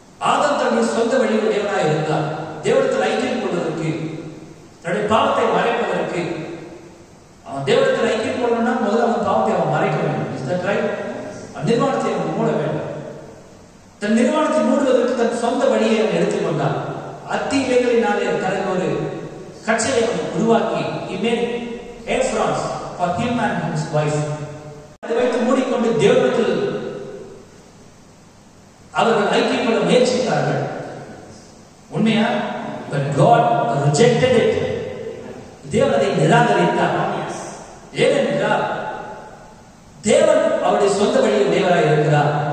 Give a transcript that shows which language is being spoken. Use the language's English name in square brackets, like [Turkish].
[Tamil] ஆதாம் தன்னுடைய சொந்த வழியை உடையவராக இருந்தார். தேவனத்தில் ஐக்கியம் கொள்வதற்கு, தன்னுடைய பாவத்தை மறைப்பதற்கு, அவன் தேவனத்தில் ஐக்கியம் கொள்ளணும்னா முதல்ல அவன் பாவத்தை அவன் மறைக்க வேண்டும். [English] Is that right? [Tamil] நிர்வாணத்தை அவன் மூட வேண்டும். தன் நிர்வாணத்தை மூடுவதற்கு தன் சொந்த வழியை அவன் எடுத்துக்கொண்டான். அத்தி இலைகளினாலே தனது ஒரு கச்சையை அவன் உருவாக்கி, [English] he made aprons for him and his wife. [Tamil] அதை வைத்து மூடிக்கொண்டு தேவனத்தில் அவர்கள் ஐக்கியம் கொள்ள முயற்சித்தார்கள். உண்மையா? [English] But God rejected it. [Tamil] தேவன் அதை நிராகரித்தார். ஏனென்றால் தேவன் அவருடைய சொந்த வழியில் தேவராய் இருக்கிறார்.